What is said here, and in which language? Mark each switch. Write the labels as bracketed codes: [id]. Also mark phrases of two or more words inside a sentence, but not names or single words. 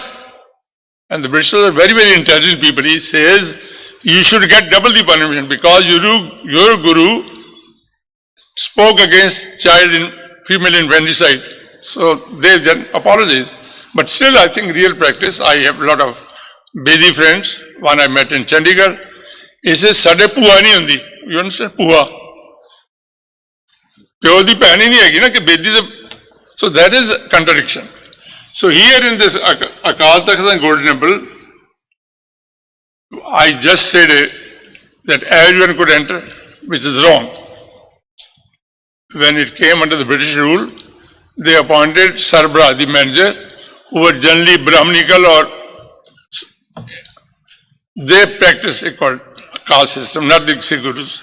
[en] And the British are very, very intelligent people. He says, you should get double the punishment because your Guru spoke against female infanticide. So they then apologize. But still, I think real practice, I have a lot of Bedi friends. One I met in Chandigarh. He says, [pa] ਸਾਡੇ ਭੂਆ ਨਹੀਂ ਹੁੰਦੀ. [en] You understand? Puha. [pa] ਪਿਓ ਦੀ ਭੈਣ ਹੀ ਨਹੀਂ ਹੈਗੀ ਨਾ ਕਿ ਬੇਦੀ ਦੇ [en] so that is a contradiction. So here in this Akal Takht and Golden Temple, I just said that everyone could enter, which is wrong. When it came under the British rule, they appointed Sarbra, the manager, who were generally Brahminical or they practice a caste system, not the Sikh gurus.